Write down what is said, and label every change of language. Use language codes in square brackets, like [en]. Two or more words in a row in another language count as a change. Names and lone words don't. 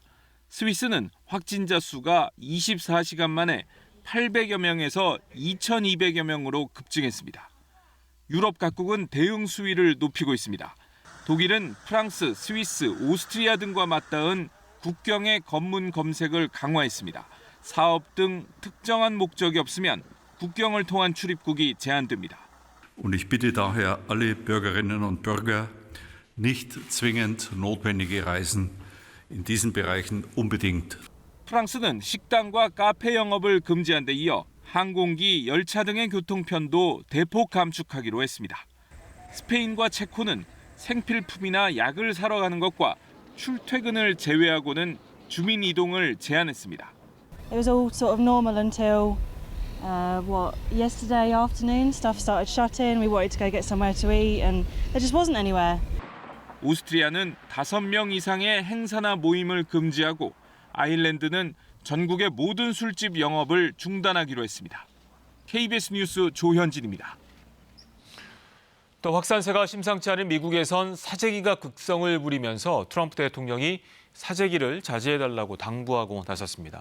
[ko] 스위스는 확진자 수가 24시간 만에 800여 명에서 2,200여 명으로 급증했습니다. 유럽 각국은 대응 수위를 높이고 있습니다. 독일은 프랑스, 스위스, 오스트리아 등과 맞닿은 국경의 검문 검색을 강화했습니다. 사업 등 특정한 목적이 없으면 국경을 통한 출입국이 제한됩니다. [de] Und ich bitte daher alle Bürgerinnen und Bürger, nicht zwingend notwendige Reisen in diesen Bereichen unbedingt. [ko] 프랑스는 식당과 카페 영업을 금지한 데 이어 항공기, 열차 등의 교통편도 대폭 감축하기로 했습니다. 스페인과 체코는 생필품이나 약을 사러 가는 것과 출퇴근을 제외하고는 주민 이동을 제한했습니다. [en] It was all sort of normal until yesterday afternoon stuff started shutting. We wanted to go get somewhere to eat and there just wasn't anywhere. [ko] 오스트리아는 5명 이상의 행사나 모임을 금지하고 아일랜드는 전국의 모든 술집 영업을 중단하기로 했습니다. KBS 뉴스 조현진입니다. 또 확산세가 심상치 않은 미국에선 사재기가 극성을 부리면서 트럼프 대통령이 사재기를 자제해달라고 당부하고 나섰습니다.